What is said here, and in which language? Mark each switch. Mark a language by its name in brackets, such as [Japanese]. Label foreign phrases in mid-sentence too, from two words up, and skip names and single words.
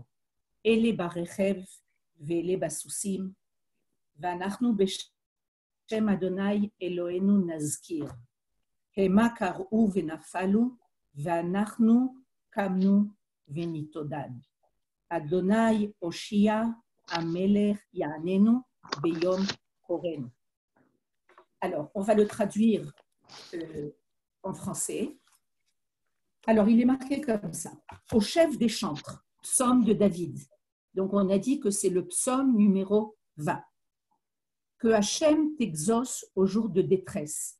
[Hebrew] אלה ברכב ואלה בסוסים, ואנחנו בשם אדוני אלוהינו נזכיר. המה קראו ונפלו, ואנחנו קמנו ונתעודד. אדוני הושיע, המלך יעננו ביום קורנו. [French] Alors, on va le traduire en français. Alors, il est marqué comme ça. Au chef des chantres, psaume de David. Donc, on a dit que c'est le psaume numéro 20. Que Hachem t'exauce au jour de détresse.